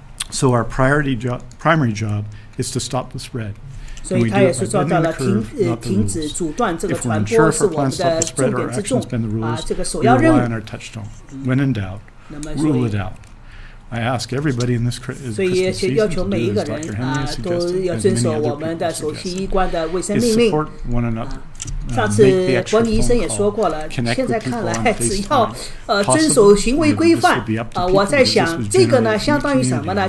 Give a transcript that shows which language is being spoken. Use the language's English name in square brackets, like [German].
[English] So our primary job is to stop the spread. [Chinese] 所以他也是说到了停止阻断这个传播是我们的重点之重啊，这个首要任务。 [English] When in doubt, rule it out. I ask everybody in this [Chinese] 所以也要求每一个人啊都要遵守我们的首席医官的卫生命令。上次伯尼医生也说过了，现在看来只要遵守行为规范我在想这个呢相当于什么呢？